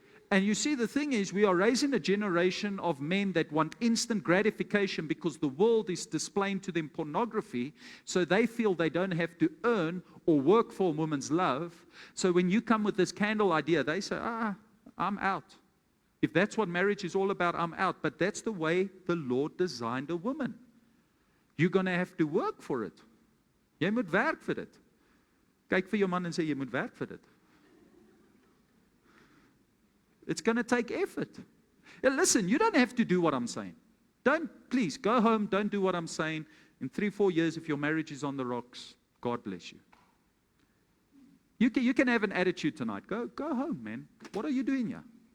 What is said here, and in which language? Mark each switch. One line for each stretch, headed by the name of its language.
English: And you see, the thing is, we are raising a generation of men that want instant gratification because the world is displaying to them pornography, so they feel they don't have to earn or work for a woman's love. So when you come with this candle idea, they say, I'm out. If that's what marriage is all about, I'm out. But that's the way the Lord designed a woman. You're going to have to work for it.
Afrikaans: Jy moet werk vir dit. Kyk vir jou man en sê, jy moet werk vir dit.
English: It's going to take effort. Listen, you don't have to do what I'm saying. Please, go home, don't do what I'm saying. In 3-4 years, if your marriage is on the rocks, God bless you. You can have an attitude tonight. Go home, man. What are you doing here?